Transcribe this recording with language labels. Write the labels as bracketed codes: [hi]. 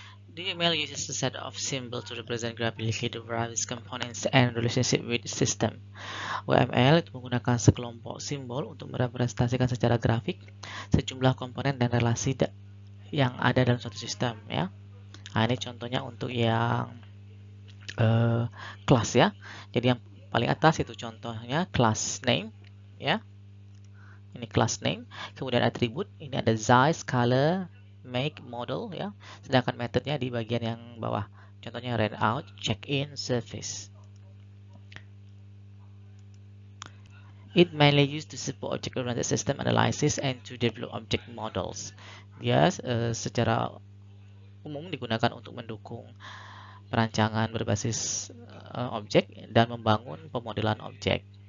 [en] DML uses a set of symbols to represent graphically the various components and relationship with the system. [id] WML itu menggunakan sekelompok simbol untuk merepresentasikan secara grafik sejumlah komponen dan relasi yang ada dalam suatu sistem ya. Nah, ini contohnya untuk yang kelas ya. Jadi yang paling atas itu contohnya class name ya. Ini class name, kemudian atribut, ini ada size, color, make, model ya. Sedangkan metodenya di bagian yang bawah. Contohnya rent out, check in, service. [en] It mainly used to support object-oriented system analysis and to develop object models. [id] Dia secara umum digunakan untuk mendukung perancangan berbasis objek dan membangun pemodelan objek.